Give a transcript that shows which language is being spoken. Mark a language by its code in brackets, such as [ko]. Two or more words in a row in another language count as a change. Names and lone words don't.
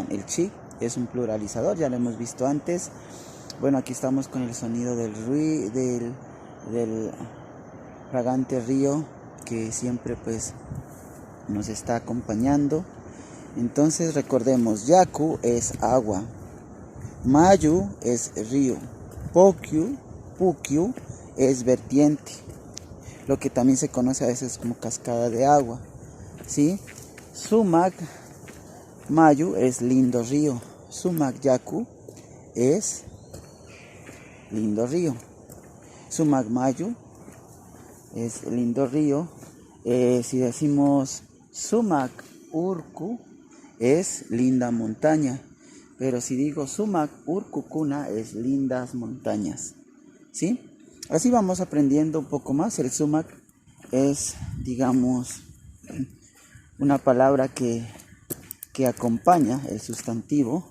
[es] El chi es un pluralizador, ya lo hemos visto antes. Bueno, aquí estamos con el sonido del fragante río que siempre pues nos está acompañando. Entonces recordemos, Yaku es agua, Mayu es río, Pukyu es vertiente, lo que también se conoce a veces como cascada de agua, ¿sí? [qu] Sumak Mayu [es] es lindo río, [qu] Sumak Yaku [es] es lindo río, [qu] Sumak Mayu [es] es lindo río. Si decimos [qu] Sumak Urku [es] es linda montaña, pero si digo [qu] Sumak Urkukuna [es] es lindas montañas, ¿sí? Así vamos aprendiendo un poco más. El Sumak es, digamos, una palabra que acompaña el sustantivo.